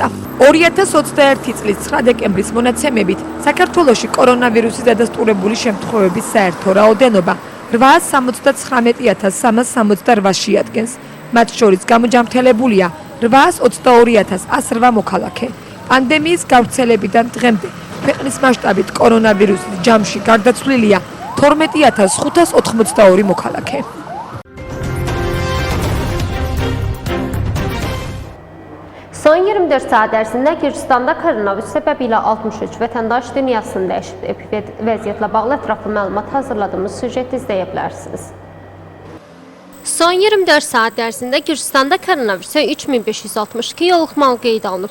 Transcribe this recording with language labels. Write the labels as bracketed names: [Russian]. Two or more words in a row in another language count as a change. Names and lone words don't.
[Georgian] 2021 წლის 9 დეკემბრის მონაცემებით საქართველოში კორონავირუსის დადასტურებული შემთხვევების საერთო რაოდენობა 879368-ში ადგენს. მათ შორის გამოჯამრთელებულია 822108 მოქალაქე. პანდემიის გავრცელებიდან დღემდე ქვეყნის მასშტაბით კორონავირუსის ჯამში გარდაცვლილია 12582 მოქალაქე. [Azerbaijani] Son 24 saat ərzində Gürcüstanda koronavirus səbəbilə 63 vətəndaş dünyasını dəyişib. Vəziyyətlə bağlı ətraflı məlumat hazırladığımız süjeti izləyə bilərsiniz. Son 24 saat ərzində Gürcüstanda koronavirusa 3562 yoluxmalı qeyd alınıb.